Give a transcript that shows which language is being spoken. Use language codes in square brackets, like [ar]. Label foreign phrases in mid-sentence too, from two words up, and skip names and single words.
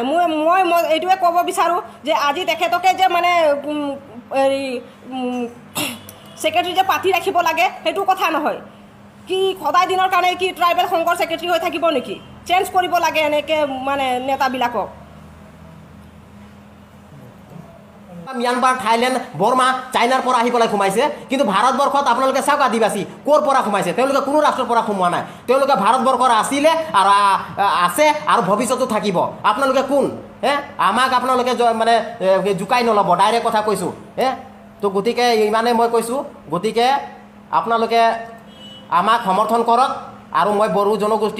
[as] মই এইটোৱে ক'ব বিচাৰোঁ যে আজি তেখেতকে যে মানে সেক্ৰেটাৰী যে পাতি ৰাখিব লাগে সেইটো কথা নহয়। কি সদায় দিনৰ কাৰণে কি ট্ৰাইবেল সংঘৰ সেক্ৰেটাৰী হৈ থাকিব নেকি? চেঞ্জ কৰিব লাগে এনেকৈ মানে নেতাবিলাকক। মায়ানমাৰ থাইলেণ্ড বৰ্মা চাইনাৰ পৰা আহি पेলাই সোমাইছে কিন্তু ভাৰতবৰ্ষত আপোনালোকে চাওক আদিবাসী ক'ৰ পৰা সোমাইছে তেওঁলোকে কোনো ৰাষ্ট্ৰৰ পৰা সোমোৱা নাই তেওঁলোকে ভাৰতবৰ্ষৰ আছিলে আৰু আছে আৰু ভৱিষ্যতো থাকিব আপোনালোকে কোন আমাক আপোনালোকে মানে জুকাই নল'ব ডাইৰেক্ট কথা কৈছোঁ তো গতিকে ইমানে মই কৈছোঁ গতিকে আপোনালোকে আমাক সমৰ্থন কৰক আৰু মই বড়ো জনগোষ্ঠী